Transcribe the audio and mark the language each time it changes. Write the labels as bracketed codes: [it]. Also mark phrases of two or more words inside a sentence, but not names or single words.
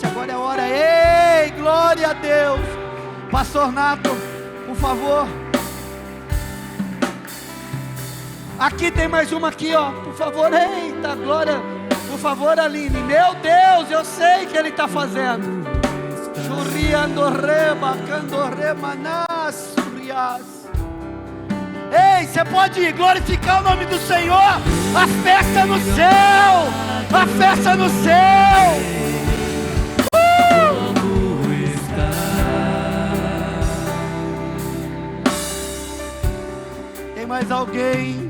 [pt] Agora é a hora. Ei, glória a Deus. Pastor Nato, por favor. Aqui tem mais uma aqui, ó. Por favor, eita, glória. Por favor, Aline. Meu Deus, eu sei que Ele está fazendo. Churriandorreba, candorrema, nasurias. Ei, você pode glorificar o nome do Senhor. A festa no céu. A festa no céu. Tem mais alguém?